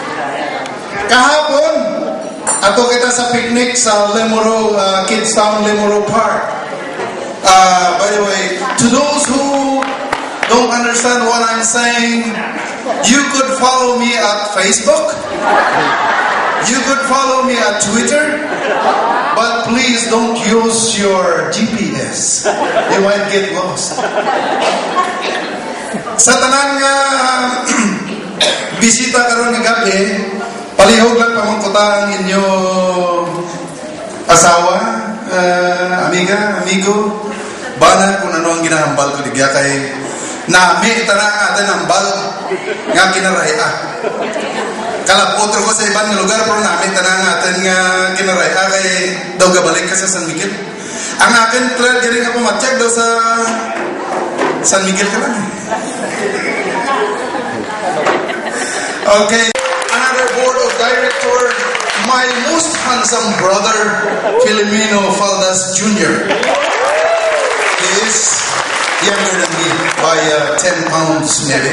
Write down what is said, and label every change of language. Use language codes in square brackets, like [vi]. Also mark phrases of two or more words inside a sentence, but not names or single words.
[krj] Kahapon, ato kita sa picnic sa Lemuro, Kidstown Lemuro Park. [en] By the way, to those who don't understand what I'm saying, You could follow me at Facebook. You could follow me at Twitter. But please don't use your GPS. You might get lost. [krj] Sa tanang bisita karon nga gabi, palihog lang pamangkuta ang inyo asawa, amigo, bana kung ano ang ginahambal ko digya kay nami tanang atin hambal nga kinaraya. Kalapotro ko sa ibang lugar pero namin tanang atin nga kinaraya kay daw gabalik ka sa San Miguel. Ang akin clear diri nga pumatyak daw sa San Miguel ka lang. [en] Okay, another board of director, my most handsome brother, Filomeno Faldas Jr. He is younger than me by 10 pounds maybe.